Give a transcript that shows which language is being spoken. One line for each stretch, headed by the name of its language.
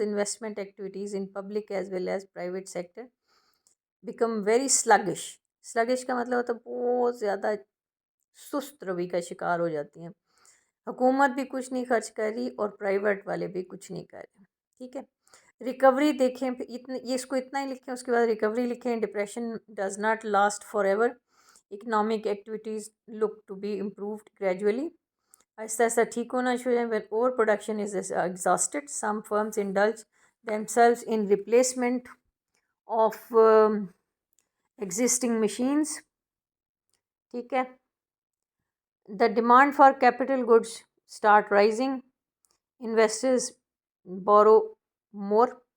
English: Investment activities in public as well as private sector become very sluggish.
Urdu: Sluggish کا مطلب ہوتا ہے بہت زیادہ سست روی کا شکار ہو جاتی ہیں. حکومت بھی کچھ نہیں خرچ کر رہی اور پرائیویٹ والے بھی کچھ نہیں کر رہے. ٹھیک ہے. ریکوری دیکھیں، یہ اس کو اتنا ہی لکھیں، اس کے بعد ریکوری لکھیں.
English: Depression does not last forever. Economic activities look to be improved gradually.
Urdu: آہستہ آہستہ ٹھیک ہونا شروع ہے.
English: when over production is exhausted, some firms indulge themselves in replacement of existing machines.
Urdu: ٹھیک ہے.
English: the demand for capital goods start rising. investors borrow more.